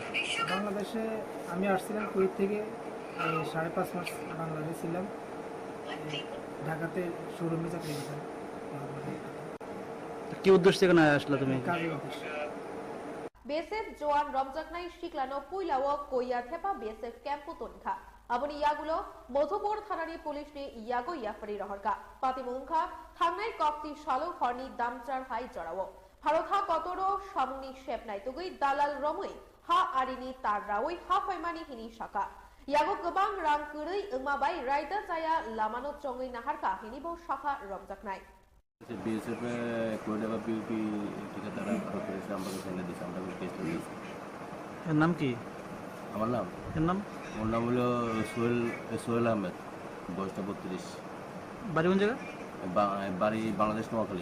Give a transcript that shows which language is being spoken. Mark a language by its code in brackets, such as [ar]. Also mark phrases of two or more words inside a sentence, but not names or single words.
[bn] বাংলাদেশে আমি আসছিলাম কুয়েত থেকে, 5.5 মাস বাংলাদেশে ছিলাম, ঢাকাতে শোরুমে চাকরি করতাম। কি উদ্দেশ্যে এখানে আসলে তুমি? কাজের উদ্দেশ্যে। [trp] বিএসএফ জওয়ান রমজাকনাই শিকলানো পুইলাও কইয়া থেপা বিএসএফ ক্যাম্পো তনখা আবনি ইয়াগুলো মধুপুর থানানি পুলিশনি ইয়াগো ইয়াফারি রহরকা পাতিমুংখা থাংনাই কক্তি শালো হরনি দামচার হাই জড়াও ভারতহা কতরো সামুনি শেপ নাইতগৈ দালাল রমৈ হা আরিনি তার রাওই হা ফাইমানি হিনি শাখা ইয়াগো গোবাং রাং কুরৈ ওংমাবাই রাইদা জায়া লামানো চঙ্গৈ নাহারকা হিনিবো শাখা রমজাকনাই [bn] বিএসএফ কোয়েডাবা পিউপি ঠিকাদার আটক করেছে, আমরা সেখানে দিয়েছি, আমরা কেস দিয়েছি। এর নাম কি? আমার নাম? এর নাম? ওর নাম হলো সোহেল আহমেদ, বয়সটা 32। বাড়ি কোন জায়গা? বাড়ি বাংলাদেশ নোয়াখালী।